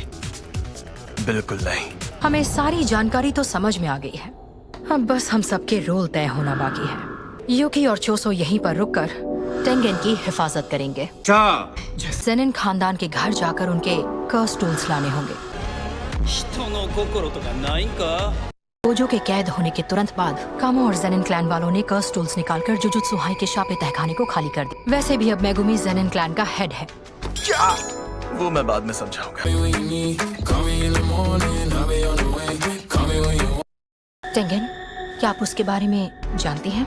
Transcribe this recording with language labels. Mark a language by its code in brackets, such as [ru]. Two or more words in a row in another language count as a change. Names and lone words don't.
[hi] बिल्कुल नहीं। हमें सारी जानकारी तो समझ में आ गई है। अब बस हम सबके रोल तय होना बाकी है। यूकी और चोसो यहीं पर रुककर टेंगेन की हिफाजत करेंगे। जेनिन खानदान के घर जाकर उनके [en] curse tools [hi] लाने होंगे। [ja] 人の心とかないんか。 [hi] गोजो के कैद होने के तुरंत बाद कामो और जेनिन क्लैन वालों ने [en] curse tools [hi] निकालकर जुजुत्सु हाई के शापे तहखाने को खाली कर दिया। वैसे भी अब मेगुमी जेनिन क्लैन का हेड है। क्या? वो मैं बाद में समझाऊंगा। टेंगेन, क्या आप उसके बारे में जानती हैं?